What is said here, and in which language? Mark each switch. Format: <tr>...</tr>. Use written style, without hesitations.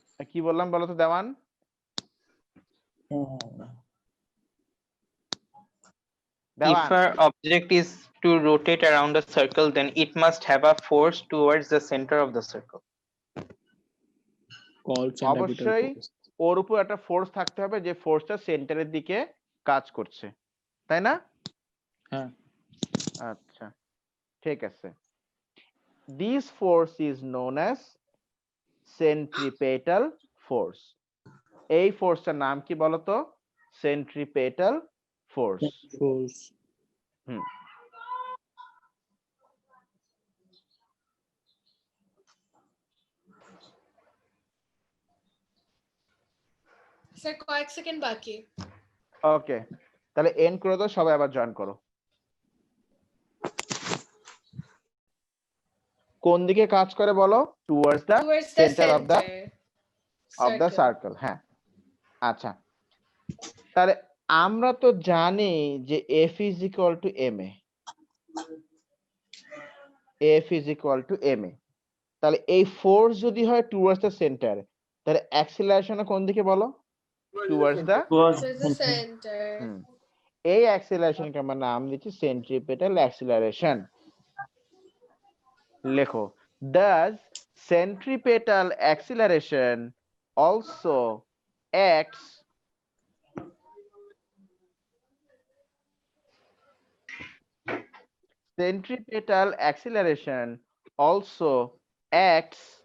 <bn>কি বললাম বলো তো দেওয়ান?</bn> <en>If an object is to rotate around a circle, then it must have a force towards the center of the circle. called centripetal</en> <bn>অবশ্যই</bn> <en>force.</en> <bn>ওর উপর একটা force থাকতে হবে যে ফোর্সটা সেন্টারের দিকে কাজ করছে, তাই না? হ্যাঁ। আচ্ছা, ঠিক আছে।</bn> <en>This force is known as centripetal force.</en> <bn>এই ফোর্সটার নাম কি বলতো? Centripetal force.</bn> <en>Force.</en> <bn>স্যার কয়েক সেকেন্ড বাকি। ওকে, তাহলে এন্ড করে দাও, সবাই আবার জয়েন করো। কোন দিকে কাজ করে বলো?</bn> <en>Towards the Towards the centre of the center. Circle.</en> <bn>হ্যাঁ, আচ্ছা, তাহলে আমরা তো জানি যে</bn> <en>F is equal to ma,</en> <bn>F is equal to ma। তাহলে এই ফোর্স যদি হয়</bn> <en>towards the centre,</en> <bn>তাহলে অ্যাক্সিলারেশন কোন দিকে বলো?</bn> <en>Towards the. Towards the center.</en> <bn>এই অ্যাক্সিলারেশনকে আমরা নাম দিচ্ছি সেন্ট্রিপেটাল অ্যাক্সিলারেশন। লেখো,</bn> <en>does centripetal acceleration also acts centripetal acceleration also acts</en>